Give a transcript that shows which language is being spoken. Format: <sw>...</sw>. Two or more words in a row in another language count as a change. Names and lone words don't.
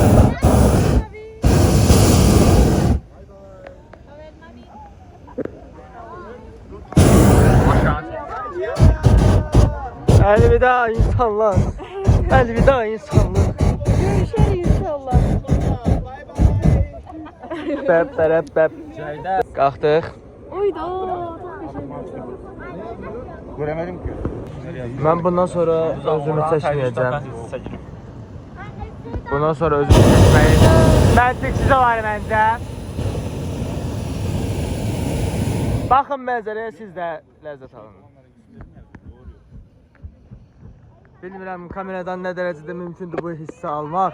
<tr>Elveda insanlar. Elveda insanlar. Görüşürüz inşallah. Bəp.</tr> <az>Qalxdıq. Uydu.</az> <tr>Göremedim ki.</tr> <az>Mən bundan sonra özümü çəkməyəcəm. Bundan sonra özümü çəkməyi məntiqsiz olar məncə. Baxın mənzərəyə, siz də ləzzət alın. Bilmirəm kameradan nə dərəcədə mümkündür bu hissi almaq.</az>